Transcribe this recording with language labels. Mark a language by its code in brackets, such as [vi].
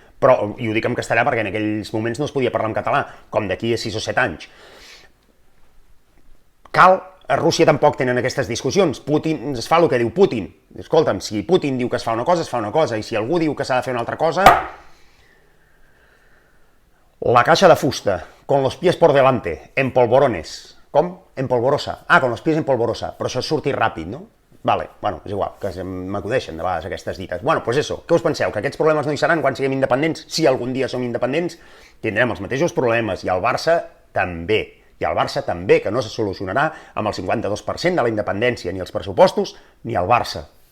[ca] Però, i ho dic en castellà perquè en aquells moments no es podia parlar en català, com d'aquí a 6 o 7 anys. A Rússia tampoc tenen aquestes discussions. Putin es fa el que diu Putin. Escolta'm, si Putin diu que es fa una cosa, es fa una cosa, i si algú diu que s'ha de fer una altra cosa... La caixa de fusta, [es] con los pies por delante, en polvorones. [ca] Com? [es] En polvorosa. Con los pies en polvorosa. [ca] Però això és sortir ràpid, no? Vale, bueno, és igual, que m'acudeixen de vegades aquestes dites. Bueno, doncs això, què us penseu? Que aquests problemes no hi seran quan siguem independents? Si algun dia som independents, tindrem els mateixos problemes, i el Barça també. I el Barça també, que no se solucionarà amb el 52% de la independència, ni els pressupostos, ni el Barça.